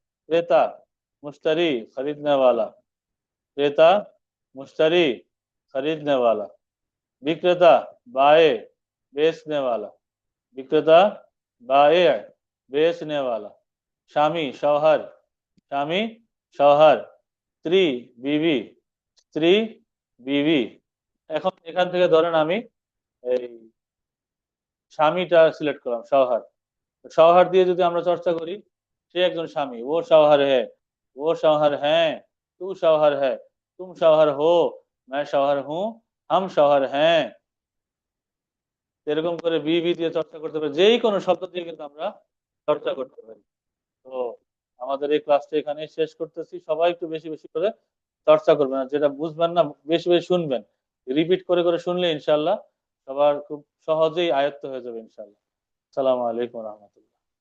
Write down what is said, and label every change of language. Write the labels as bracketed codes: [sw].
[hi] क्रेता, मुश्तरी, खरीदने वाला। क्रेता, मुश्तरी, खरीदने वाला। विक्रेता बाए बेचने वाला, विक्रेता बाए बेचने वाला। [bn] স্বামী शौहर, স্বামী शौहर। স্ত্রী बीवी, স্ত্রী बीवी। এখন এখান থেকে ধরেন আমি এই স্বামীটা সিলেক্ট করলাম शौहर। शौहर দিয়ে যদি আমরা চর্চা করি, সে একজন স্বামী, [hi] ও शौहर है, वो शौहर हैं, तू शौहर है, तुम शौहर हो, मैं शौहर हूँ, हम शौहर हैं। [bn] এরকম করে বিবি দিয়ে চর্চা করতে পারি, যেই কোনো শব্দ দিয়ে কিন্তু আমরা চর্চা করতে পারি। তো আমাদের এই ক্লাসটা এখানে শেষ করতেছি। সবাই একটু বেশি বেশি করে চর্চা করবেন, আর যেটা বুঝবেন না বেশি বেশি শুনবেন, রিপিট করে করে শুনলে ইনশাল্লাহ সবার খুব সহজেই আয়ত্ত হয়ে যাবে ইনশাল্লাহ। আসসালামু আলাইকুম রহমতুল্লাহ।